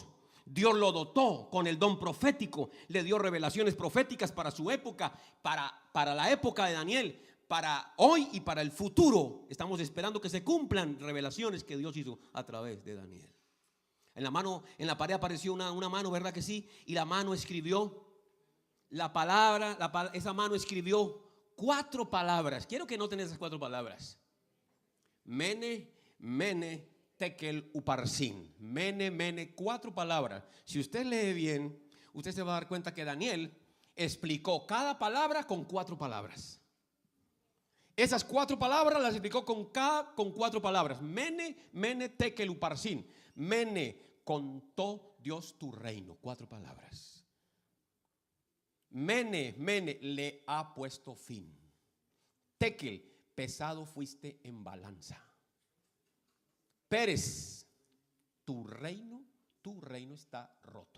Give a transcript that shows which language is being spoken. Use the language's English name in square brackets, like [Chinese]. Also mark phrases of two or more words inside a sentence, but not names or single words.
[Spanish] Dios lo dotó con el don profético, le dio revelaciones proféticas para su época, para la época de Daniel, para hoy y para el futuro. Estamos esperando que se cumplan revelaciones que Dios hizo a través de Daniel. En la pared apareció una mano, ¿verdad que sí? Y la mano escribió la palabra, esa mano escribió 4 palabras. Quiero que noten esas 4 palabras. [Aramaic] מנא מנא תקל ופרסין. מנא מנא, [Spanish] 4 palabras. Si usted lee bien, usted se va a dar cuenta que Daniel explicó cada palabra con 4 palabras. Esas 4 palabras las explicó con 4 palabras. [Aramaic] מנא מנא תקל ופרסין. [Spanish] Mene, contó Dios tu reino. 4 palabras. [Aramaic] מנא מנא, [Spanish] le ha puesto fin. Tekel, pesado fuiste en balanza. Pérez, tu reino está roto.